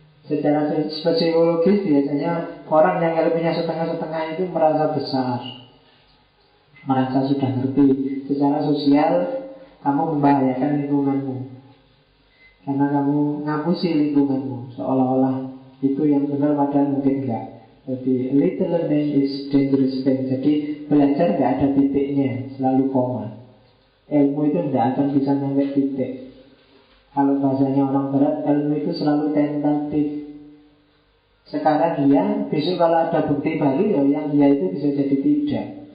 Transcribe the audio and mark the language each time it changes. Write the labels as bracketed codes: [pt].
[id] Secara psikologis biasanya orang yang ilmunya setengah-setengah itu merasa besar, merasa sudah ngerti. Secara sosial kamu membahayakan lingkunganmu, karena kamu ngapusi lingkunganmu, seolah-olah itu yang benar padahal mungkin enggak. Jadi [en] little learning is dangerous thing. [id] Jadi belajar enggak ada titiknya, selalu koma. Ilmu itu enggak akan bisa sampai titik. Kalau bahasanya orang berat, ilmu itu selalu tentatif. Sekarang iya, besok kalau ada bukti baru ya yang iya itu bisa jadi tidak.